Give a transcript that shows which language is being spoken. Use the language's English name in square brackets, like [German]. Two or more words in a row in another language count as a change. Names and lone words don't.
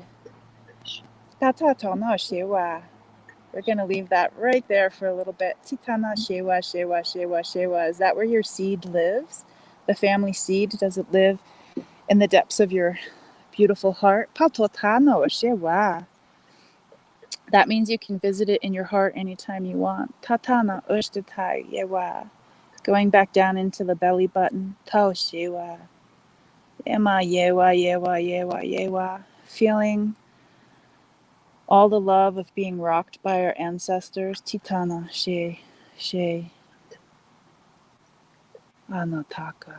[English] We're going to leave that right there for a little bit. Titana shewa. Is that where your seed lives? The family seed, does it live in the depths of your beautiful heart? That means you can visit it in your heart anytime you want. Tatana ushtatai yewa. Going back down into the belly button. Tao shewa. Ema yewa. Feeling all the love of being rocked by our ancestors. Titana she. Anotaka.